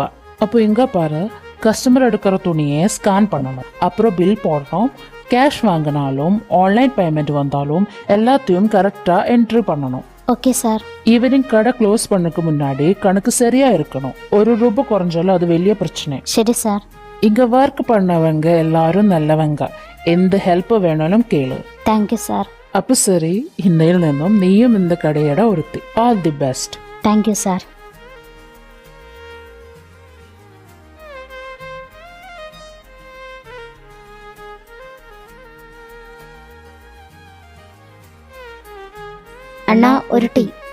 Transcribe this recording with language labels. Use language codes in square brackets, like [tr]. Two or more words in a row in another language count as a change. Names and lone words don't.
[ta] அப்போ இங்க பாரு, கஸ்டமர் எடுக்கிற துணியை ஸ்கேன் பண்ணணும், அப்புறம் பில் போடணும். கேஷ் வாங்கினாலும் [en] online payment [ta] வந்தாலும் எல்லாத்தையும் கரெக்டா என்ட்ரி பண்ணணும். [en] okay sir. [ta] ஈவினிங் கடை க்ளோஸ் பண்ணக்கு முன்னாடி கணக்கு சரியா இருக்கணும். ₹1 குறைஞ்சாலும் அது வெளிய பிரச்சனை. சரி சார். இங்க ஒர்க் பண்ணவங்க எல்லாரும் நல்லவங்க. [ml] എന്ത് ഹെൽപ്പ് വേണേലും കേളു. [en] thank you sir. [ml] അപ്പൊ ശരി, ഇന്നയിൽ നിന്നും നീയും இந்த കടയുടെ ഒരുത്തി. [en] all the best. thank you sir. [ml] അണ്ണാ ഒരു ടീ.